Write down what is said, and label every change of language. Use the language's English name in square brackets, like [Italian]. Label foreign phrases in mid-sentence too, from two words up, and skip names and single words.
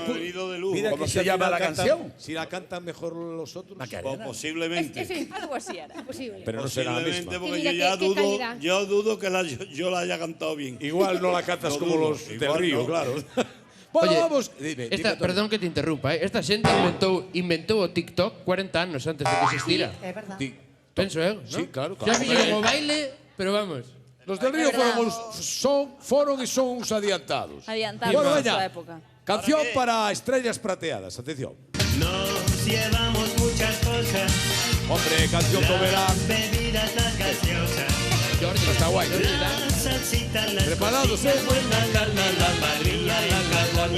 [Spanish] Me ha venido de lujo. Mira ¿Cómo que se si llama la cantan- canción? Si la cantan mejor los otros. Pues posiblemente. Algo así era. Posible. Pero no será la Posiblemente, misma. porque Y mira yo ya qué dudo, calidad. yo dudo que yo la haya cantado bien. Igual no la cantas No como dudo, los del igual río, no. claro. Bueno, Oye, vamos. Dime, Esta, Tony. perdón que te interrumpa, [Galician] esta xente inventou o TikTok 40 anos antes de que existira. É verdade. Ti- Penso eu, ¿no? [Spanish] Sí, claro, [Galician] Xa [Spanish] claro. [Galician] fixeron o baile, [Spanish] pero vamos. Los del río fueron y son [Galician] uns adiantados. Adiantados [Spanish] Bueno, a su venga. época. Canción para estrellas plateadas. Atención. Nos llevamos muchas cosas, Hombre, canción que verá. bebidas las gaseosas, Jordi, está guai, ¿no? las salsitas, las Preparados, ¿eh? la parrilla, la carboña.